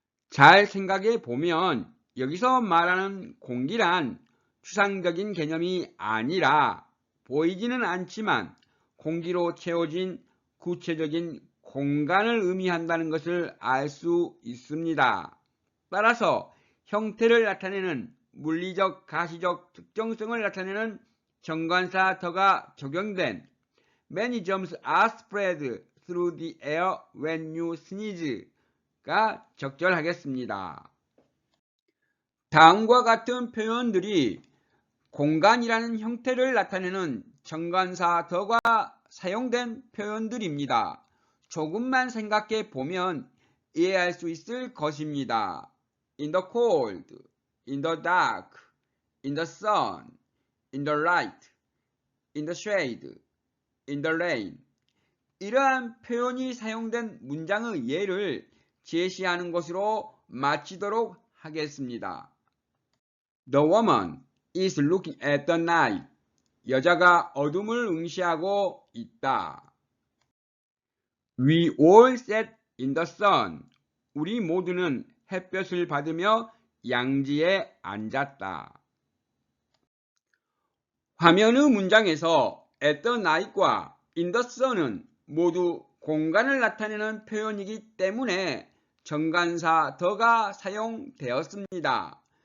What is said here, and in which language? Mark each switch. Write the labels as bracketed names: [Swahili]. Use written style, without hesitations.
[Korean] 잘 생각해 보면 여기서 말하는 공기란 추상적인 개념이 아니라 보이지는 않지만 공기로 채워진 구체적인 공간을 의미한다는 것을 알 수 있습니다. 따라서 형태를 나타내는 물리적, 가시적 특정성을 나타내는 정관사 더가 적용된 [English] Many germs are spread through the air when you sneeze [Korean] 가 적절하겠습니다. 다음과 같은 표현들이 공간이라는 형태를 나타내는 정관사 더가 사용된 표현들입니다. 조금만 생각해 보면 이해할 수 있을 것입니다. [English] In the cold, in the dark, in the sun, in the light, in the shade, in the rain. [Korean] 이러한 표현이 사용된 문장의 예를 제시하는 것으로 마치도록 하겠습니다. [English] The woman is looking at the night. [Korean] 여자가 어둠을 응시하고 있다. [English] We all sat in the sun. [Korean] 우리 모두는 햇볕을 받으며 양지에 앉았다. 화면의 문장에서 at the night과 in the sun은 모두 공간을 나타내는 표현이기 때문에 정관사 더가 사용되었습니다.